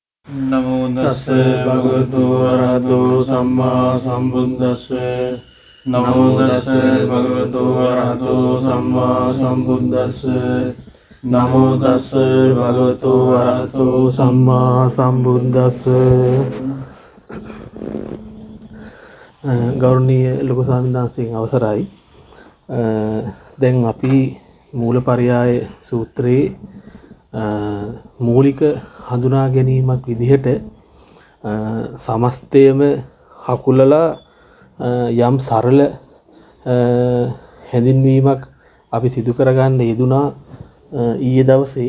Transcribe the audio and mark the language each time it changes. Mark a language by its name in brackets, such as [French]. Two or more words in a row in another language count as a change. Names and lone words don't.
[Pali] නමෝ තස්ස භගවතු වරහතෝ සම්මා සම්බුද්දස්ස නමෝ තස්ස භගවතු වරහතෝ සම්මා සම්බුද්දස්ස නමෝ තස්ස භගවතු වරහතෝ සම්මා සම්බුද්දස්ස. [Sinhala] ගෞරවනීය ලොකු ස්වාමීන් වහන්සේගෙන් අවසරයි. දැන් අපි මූලපරියාය සූත්‍රයේ මූලික හඳුනා ගැනීමක් විදිහට සමස්තයම හකුලලා යම් සරල හැඳින්වීමක් අපි සිදු කරගන්න යෙදුනා ඊයේ දවසේ.